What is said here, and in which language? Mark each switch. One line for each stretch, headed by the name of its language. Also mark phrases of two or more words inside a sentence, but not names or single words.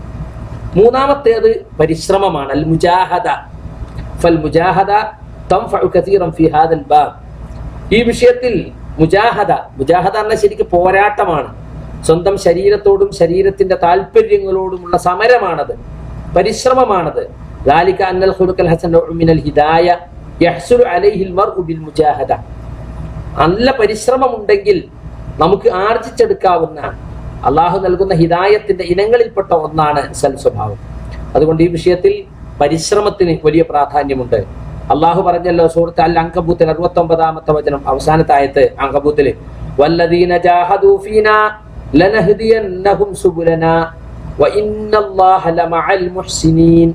Malayalam: മൂന്നാമത്തേത് പരിശ്രമമാണ്, അൽ മുജാഹദ.
Arabic: فالمجاهدة تنفع كثيرا في هذا الباب.
Malayalam: ഈ വിഷയത്തിൽ മുജാഹദ എന്ന ശരിക്കും പോരാട്ടമാണ്. സ്വന്തം ശരീരത്തോടും ശരീരത്തിന്റെ താല്പര്യങ്ങളോടുമുള്ള സമരമാണത്, പരിശ്രമമാണത്.
Arabic: ذلك أن الخلق الحسن من الهداية يحصل عليه المرء بالمجاهدة.
Malayalam: നല്ല പരിശ്രമമുണ്ടെങ്കിൽ നമുക്ക് ആർജിച്ചെടുക്കാവുന്ന അള്ളാഹു നൽകുന്ന ഹിദായത്തിന്റെ ഇനങ്ങളിൽപ്പെട്ട ഒന്നാണ് സൽസ്വഭാവം. അതുകൊണ്ട് ഈ വിഷയത്തിൽ പരിശ്രമത്തിന് വലിയ പ്രാധാന്യമുണ്ട്. അള്ളാഹു പറഞ്ഞല്ലോ സൂറത്ത് അൽ അൻകബൂത്തിൽ 69-ാമത്തെ വചനം, അവസാനത്തെ ആയത്ത് അൻകബൂത്തിൽ,
Arabic: والذين جاهدوا فينا لنهدينهم سبلنا وإن الله لمع المحسنين.